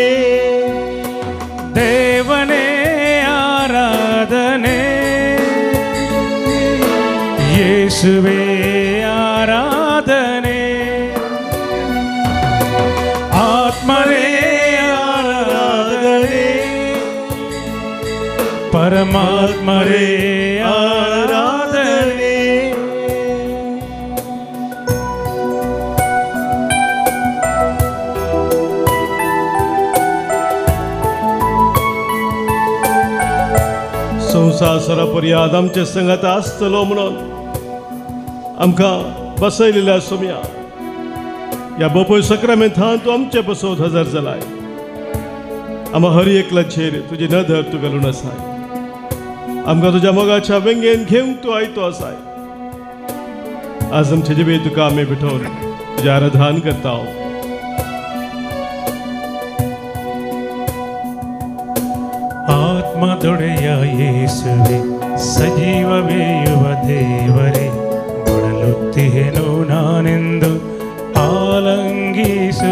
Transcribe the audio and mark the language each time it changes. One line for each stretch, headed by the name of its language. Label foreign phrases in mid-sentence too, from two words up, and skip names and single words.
Kannada: ದೇವನೇ ಆರಾಧನೆ ಯೇಸುವೆ ಆರಾಧನೆ. ಆತ್ಮರೇ ಆರಾಧನೆ ಪರಮಾತ್ಮರೇ ಆರಾಧನೆ.
Konkani: संसार सरापर्यंत आमचे संगत आसतलो म्हणून आमकां बसयलेल्या सोम्या या बोपोय सक्रामेंतान तू आमचे पासोत हजर जालाय. आम्हा हर एकला छेर तुझे नदर तू घालून आसाय. आमकां तुज्या मोगाच्या वेंगेन घेवंक तू आयतो आसाय. आज आमचे जिबे तुका आमी भेटोवन तुजें आराधन करता.
Kannada: ಆತ್ಮದೊಡೆಯ ಯೇಸುವೆ ಸಜೀವವೇ ಯುವ ದೇವರೇ ಬಳಲುತ್ತಿಹೆನು ನಾನೆಂದು ಆಲಂಗಿಸು.